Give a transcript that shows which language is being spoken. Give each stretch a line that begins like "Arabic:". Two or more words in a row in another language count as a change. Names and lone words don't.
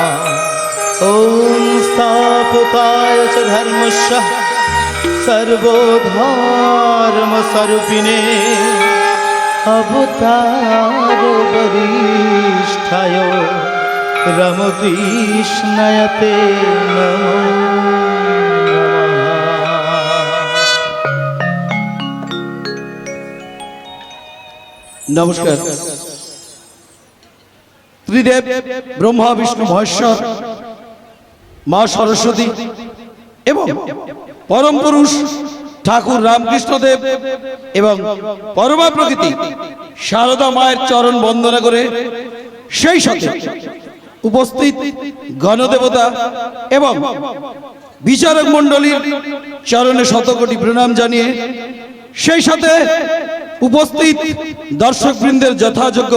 Sanskrit: ॐ स्थापकाय च धर्मस्य सर्वधर्म स्वरूपिणे अवतार वरिष्ठाय रामकृष्णाय ते नमो नमः।
Bangla: नमस्कार। ত্রিদেব ব্রহ্মা বিষ্ণু মহেশ্বর মা সরস্বতী এবং পরম পুরুষ ঠাকুর রামকৃষ্ণদেব এবং পরমা প্রকৃতি শারদা মায়ের চরণ বন্দনা করে সেই সাথে উপস্থিত গণদেবতা এবং বিচারক মণ্ডলীর চরণে শতকোটি প্রণাম জানিয়ে সেই সাথে উপস্থিত দর্শকবৃন্দের যথাযোগ্য